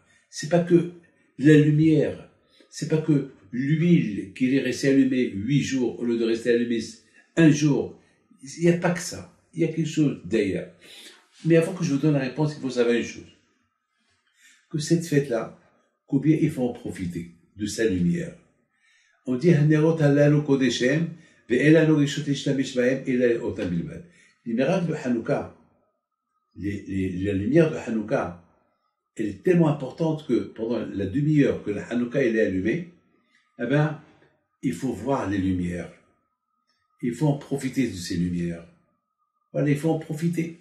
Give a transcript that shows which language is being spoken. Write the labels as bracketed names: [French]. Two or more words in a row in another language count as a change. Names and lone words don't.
[French] C'est pas que la lumière, c'est pas que l'huile qui est restée allumée 8 jours au lieu de rester allumée 1 jour. Il n'y a pas que ça. Il y a quelque chose derrière. Mais avant que je vous donne la réponse, il faut savoir une chose. Que cette fête-là, combien il faut en profiter de sa lumière. [Hebrew] On dit הנרות הללו קודש הם ואין לנו רשות להשתמש בהם אלא אותם בלבד. [French] Les miracles de Hanouka, la lumière de Hanouka, elle est tellement importante que pendant la demi-heure que la Hanouka elle est allumée, eh ben, il faut voir les lumières. Il faut en profiter de ces lumières. Voilà, il faut en profiter.